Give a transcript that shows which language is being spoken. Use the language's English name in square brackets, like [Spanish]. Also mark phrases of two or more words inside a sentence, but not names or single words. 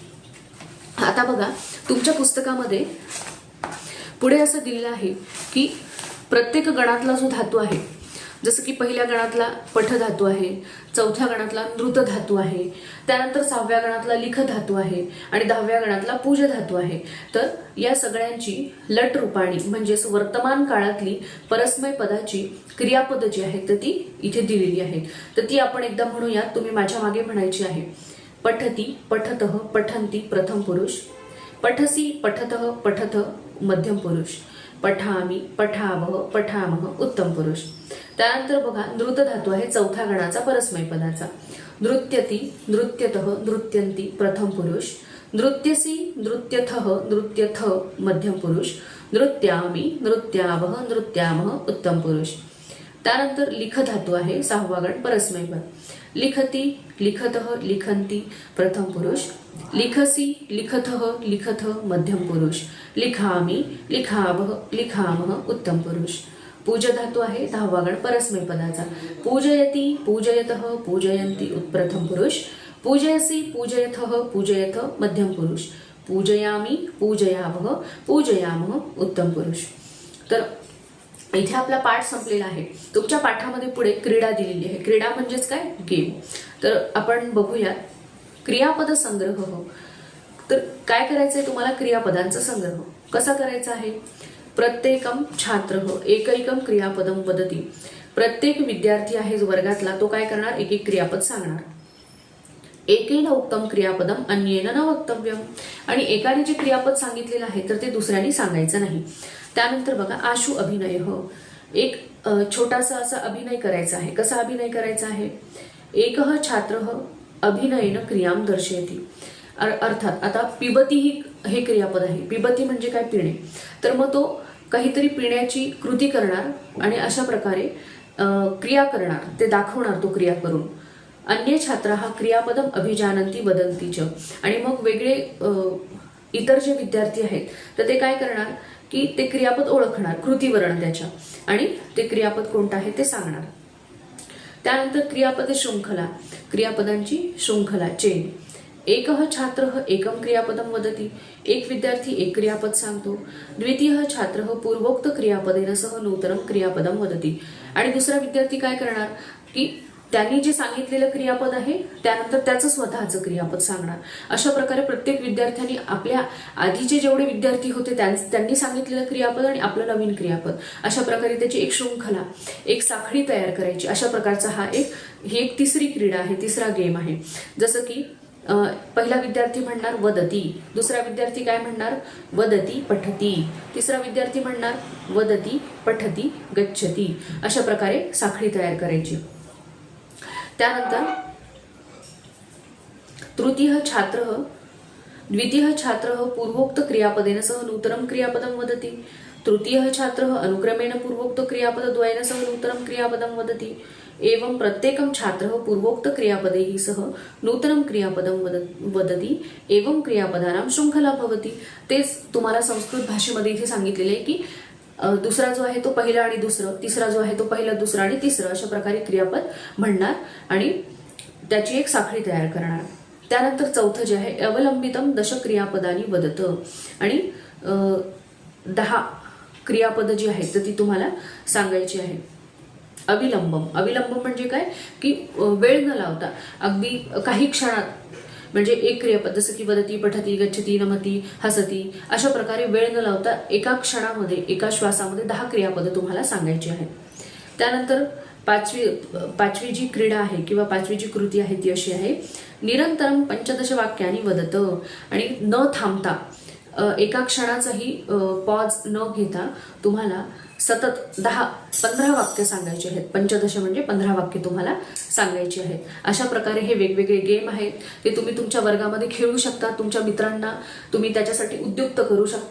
[Marathi] आता बघा तुमच्या पुस्तकामध्ये पुढे असं दिलेलं आहे की प्रत्येक गणातला जो धातू आहे, जसं की पहिल्या गणातला पठ धातू आहे, चौथ्या गणातला नृत धातू आहे, त्यानंतर 6व्या गणातला लिख धातू आहे आणि 10व्या गणातला पूज धातू आहे. तर या सगळ्यांची लट रूपाणी म्हणजेच वर्तमान काळातली परस्मय पदाची क्रियापद जी आहेत तर ती इथे दिलेली आहेत. तर ती आपण एकदा म्हणूयात, तुम्ही माझ्या मागे म्हणायची आहे. [Sanskrit] पठती, पठतः, पठन्ति प्रथम पुरुष. पठसी, पठतः, पठथ मध्यम पुरुष. पठामी, पठावह, पठामह उत्तम पुरुष. [Marathi] त्यानंतर बघा नृत धातू आहे चौथ्या गणाचा परस्मय पदाचा. [Sanskrit] नृत्यती, नृत्यतः, नृत्यन्ति प्रथम पुरुष. नृत्यसी, नृत्यथः, नृत्यथ मध्यम पुरुष. नृत्यामी, नृत्यावह, नृत्यामह उत्तम पुरुष. [Marathi] त्यानंतर लिख धातू आहे 6वा गण परस्मय पद. [Sanskrit] लिखती, लिखतः, लिखन्ति प्रथम पुरुष. लिखसी, लिखथः, लिखथ मध्यम पुरुष. लिखामी, लिखावह, लिखामह उत्तम पुरुष. पूज धातू आहे 10वा गण परस्मय पदाचा. पूजयती, पूजयतः, पूजयन्ति प्रथम पुरुष. पूजयसी, पूजयथः, पूजयथ मध्यम पुरुष. पूजयामी, पूजयावह, पूजयामह उत्तम पुरुष. [Marathi] तर इथे आपला पाठ संपलेला आहे. तुमच्या पाठामध्ये पुढे क्रीडा दिलेली आहे. क्रीडा म्हणजेच काय, गेम. तर आपण बघूया क्रियापद संग्रह. तर काय करायचंय तुम्हाला, क्रियापदांचा संग्रह कसा करायचा आहे. [Sanskrit] प्रत्येकम छात्र एकैकम क्रियापदम वदती. [Marathi] प्रत्येक विद्यार्थी आहे जो वर्गातला तो काय करणार, एक एक क्रियापद सांगणार. [Sanskrit] एकेन उक्तम क्रियापदम अन्येन न वक्तव्यम. [Marathi] आणि एकाने जे क्रियापद सांगितलेलं आहे तर ते दुसऱ्याने सांगायचं नाही. त्यानंतर बघा आशु अभिनय. एक छोटासा असा अभिनय करायचा आहे. कसा अभिनय करायचा आहे. [Sanskrit] एकः छात्रः अभिनयेन क्रियाम दर्शयति. [Marathi] अर्थात आता पिबती हे क्रियापद आहे. पिबती म्हणजे काय, पिणे. तर मग तो काहीतरी पिण्याची कृती करणार आणि अशा प्रकारे क्रिया करणार, ते दाखवणार तो क्रिया करून. [Sanskrit] अन्य छात्र हा क्रियापदम अभिजानंती वदंती च. [Marathi] आणि मग वेगळे इतर जे विद्यार्थी आहेत तर ते काय करणार की ते क्रियापद ओळखणार, कृतीवर्ण त्याच्या, आणि ते क्रियापद कोणतं आहे ते सांगणार. त्यानंतर क्रियापद शृंखला, क्रियापदांची शृंखला, चेन. [Sanskrit] एकः छात्रः एकम क्रियापदम वदति. [Marathi] एक विद्यार्थी एक क्रियापद सांगतो. [Sanskrit] द्वितीय छात्रः पूर्वोक्त क्रियापदेन सह नूतनम क्रियापदम वदति. [Marathi] आणि दुसरा विद्यार्थी काय करणार की त्यांनी जे सांगितलेलं क्रियापद आहे त्यानंतर त्याचं स्वतःचं क्रियापद सांगणार. अशा प्रकारे प्रत्येक विद्यार्थ्यांनी आपल्या आधीचे जेवढे विद्यार्थी होते त्यांनी सांगितलेलं क्रियापद आणि आपलं नवीन क्रियापद, अशा प्रकारे त्याची एक शृंखला, एक साखळी तयार करायची. अशा प्रकारचा ही एक तिसरी क्रीडा आहे, तिसरा गेम आहे. जसं की पहिला विद्यार्थी म्हणणार वदती, दुसरा विद्यार्थी काय म्हणणार, [Sanskrit] वदती पठती, [Marathi] तिसरा विद्यार्थी म्हणणार [Sanskrit] वदती पठती गच्छती. [Marathi] अशा प्रकारे साखळी तयार करायची. [Sanskrit] त्यानंतर तृतीय छात्रः द्वितीय छात्रः पूर्वोक्त क्रियापदेन सह नूतनम क्रियापदम वदति. तृतीयः छात्रः अनुक्रमेण पूर्वोक्त क्रियापदद्वयेन सह नूतनं क्रियापदं वदति एवं प्रत्येकं छात्रः पूर्वोक्त क्रियापदैः सह नूतनं क्रियापदं वदति एवं क्रियापदानां शृंखला भवति। [Marathi] तेच तुम्हाला संस्कृत भाषेमध्ये इथे सांगितलेले आहे की दुसरा जो आहे तो पहिला आणि दुसरं, तिसरा जो आहे तो पहिला दुसरा आणि तिसरं, अशा प्रकारे क्रियापद म्हणणार आणि त्याची एक साखळी तयार करणार। त्यानंतर चौथं जे आहे [Sanskrit] अवलंबितम दश क्रियापदानी वदत [Marathi] आणि 10 क्रियापद जी आहेत तर ती तुम्हाला सांगायची आहे। अविलंबम म्हणजे काय की वेळ न लावता अगदी काही क्षणात, म्हणजे एक क्रियापद जसं की [Sanskrit] वदती, पठती, गच्छती, नमती, हसती, [Marathi] अशा प्रकारे वेळ न लावता एका क्षणामध्ये एका श्वासामध्ये 10 क्रियापद तुम्हाला सांगायची आहेत। त्यानंतर पाचवी जी क्रीडा आहे किंवा पाचवी जी कृती आहे ती अशी आहे, [Sanskrit] निरंतरम 15 वाक्यानी वदत [Marathi] आणि न थांबता एका क्षणाचाही पॉज न घेता तुम्हाला सतत 10-15 वाक्य सांगायचे आहेत। 15 म्हणजे 15 वाक्य तुम्हाला सांगायची आहेत। अशा प्रकारे हे वेगवेगळे गेम आहेत, ते तुम्ही तुमच्या वर्गामध्ये खेळू शकता, तुमच्या मित्रांना तुम्ही त्याच्यासाठी उद्युक्त करू शकता।